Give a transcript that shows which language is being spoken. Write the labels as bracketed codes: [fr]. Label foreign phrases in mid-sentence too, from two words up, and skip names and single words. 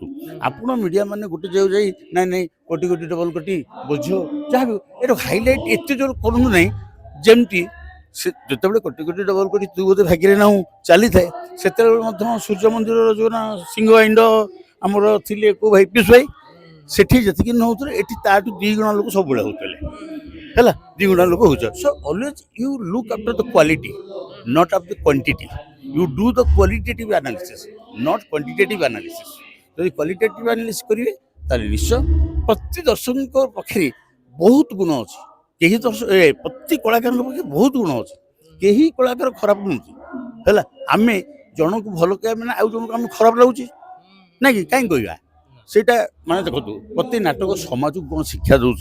[or] ଆପଣ ମିଡ଼ିଆ ମାନେ ଗୋଟେ ଜାଗାକୁ ଯାଇ ନାଇଁ ନାଇଁ କୋଟି କୋଟି ଡବଲ କୋଟି ବୋଝ ଯାହା ବି ଏଇଟା ହାଇଲାଇଟ୍ ଏତେ ଜୋର କରନ୍ତୁ ନାହିଁ ଯେମିତି ସେ ଯେତେବେଳେ କୋଟି କୋଟି ଡବଲ କୋଟି ତୁ ବୋଧେ ଭାଗ୍ୟରେ ନାହୁଁ ଚାଲିଥାଏ ସେତେବେଳେ ମଧ୍ୟ ସୂର୍ଯ୍ୟ ମନ୍ଦିରର ଯେଉଁ ନା ସିଂହ ଆଇଣ୍ଡ ଆମର ଥିଲେ କୋଉ ଭାଇ ପିୟୁଷ ଭାଇ ସେଠି ଯେତିକି ନଉଥିଲେ ଏଠି ତାଠୁ 2 ଗୁଣା ଲୋକ ସବୁବେଳେ ହଉଥିଲେ ହେଲା 2 ଗୁଣା ଲୋକ ହଉଛ। [en] so always you look after the quality not of the quantity. You do the qualitative analysis, not quantitative analysis. [or] ଯଦି [en] qualitative analysis [or] କରିବେ ତାହେଲେ ନିଶ୍ଚୟ ପ୍ରତି ଦର୍ଶକଙ୍କ ପାଖରେ ବହୁତ ଗୁଣ ଅଛି। କେହି ପ୍ରତି କଳାକାରଙ୍କ ପାଖରେ ବହୁତ ଗୁଣ ଅଛି। କେହି କଳାକାର ଖରାପ ନୁହନ୍ତି ହେଲା। ଆମେ ଜଣକୁ ଭଲ କହିବା ମାନେ ଆଉ ଜଣକୁ ଆମେ ଖରାପ ଲାଗୁଛି ନାଇଁ କି କାହିଁକି କହିବା ସେଇଟା ମାନେ ଦେଖନ୍ତୁ ପ୍ରତି ନାଟକ ସମାଜକୁ କ'ଣ ଶିକ୍ଷା ଦେଉଛି।